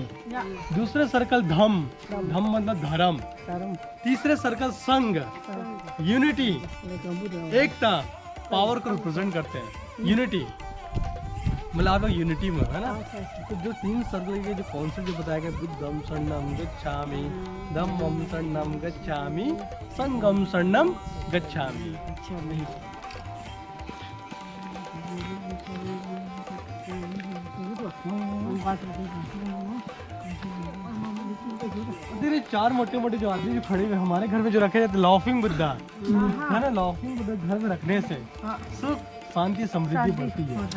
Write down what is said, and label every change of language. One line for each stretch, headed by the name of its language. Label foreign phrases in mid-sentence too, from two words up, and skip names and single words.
Hindi: दूसरे सर्कल धम, धम मतलब धर्म। तीसरे सर्कल संघ, यूनिटी, एकता, पावर को रिप्रेजेंट करते हैं। यूनिटी मतलब आप यूनिटी में, है ना। तो जो 3 सर्कल के जो कॉन्सेप्ट जो बताया गया,
Pali: बुद्धम शरणम गच्छामि, धम्मम शरणम गच्छामि, संघम शरणम गच्छामि।
Hindi: तेरे 4 मोटे मोटे जो आदमी जो खड़े हुए हमारे घर में जो रखे जाते,
English: laughing Buddha,
Hindi: है ना।
English: laughing Buddha
Hindi: घर में रखने से सुख शांति समृद्धि बढ़ती है।